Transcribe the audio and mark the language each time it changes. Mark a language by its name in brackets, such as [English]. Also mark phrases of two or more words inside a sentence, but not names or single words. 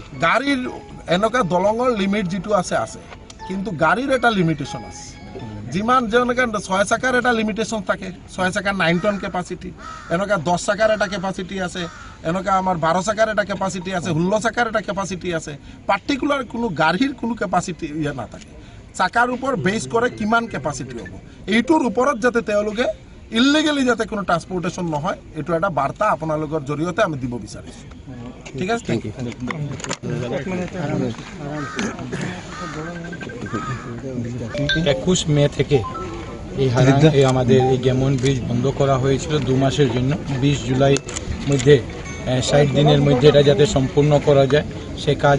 [Assamese] গাড়ীৰ এনেকুৱা দলঙৰ লিমিট যিটো আছে আছে কিন্তু গাড়ীৰ এটা লিমিটেশ্যন আছে যিমান যেনেকৈ 6 চাকাৰ এটা লিমিটেশ্যন থাকে 6 চাকাৰ 9 টন কেপাচিটি এনেকুৱা 10 চাকাৰ এটা কেপাচিটি আছে এনেকুৱা আমাৰ 12 চাকাৰ এটা কেপাচিটি আছে 16 চাকাৰ এটা কেপাচিটি আছে পাৰ্টিকুলাৰ কোনো গাড়ীৰ কোনো কেপাচিটি ইয়া নাথাকে চাকাৰ ওপৰত বেছ কৰে কিমান কেপাচিটি হ'ব এইটোৰ ওপৰত যাতে তেওঁলোকে ইলিগেলি যাতে কোনো ট্ৰান্সপৰ্টেশ্যন নহয় এইটো এটা বাৰ্তা আপোনালোকৰ জৰিয়তে আমি দিব বিচাৰিছোঁ ঠিক আছে [English] thank you [Bangla] 21 মে থেকে এই আমাদের এই গেমন ব্রিজ বন্ধ করা হয়েছিল 2 মাসের জন্য 20 জুলাই মধ্যে 60 দিনের মধ্যে এটা যাতে সম্পূর্ণ করা যায় সে কাজ